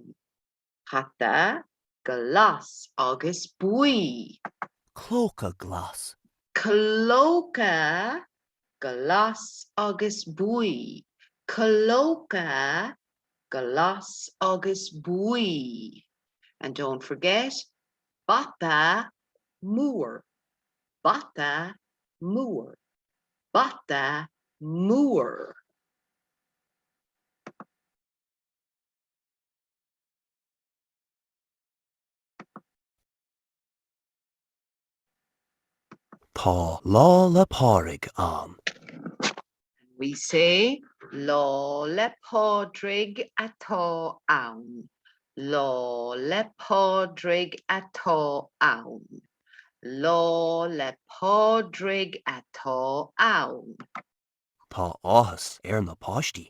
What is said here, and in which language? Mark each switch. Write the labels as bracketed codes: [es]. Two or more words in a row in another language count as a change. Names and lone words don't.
[ga] Hata glas agus buí. Clóca glas. Clóca glas agus buí. Clóca glas agus buí. [en] And don't forget, [ga] bata múr. Bata múr. Bata múr. Tá lá le Pádraig an. [en] We say, [ga] Lá le Pádraig atá ann. Lá le Pádraig atá ann. Lá le Pádraig atá ann. Tá áthas na páistí.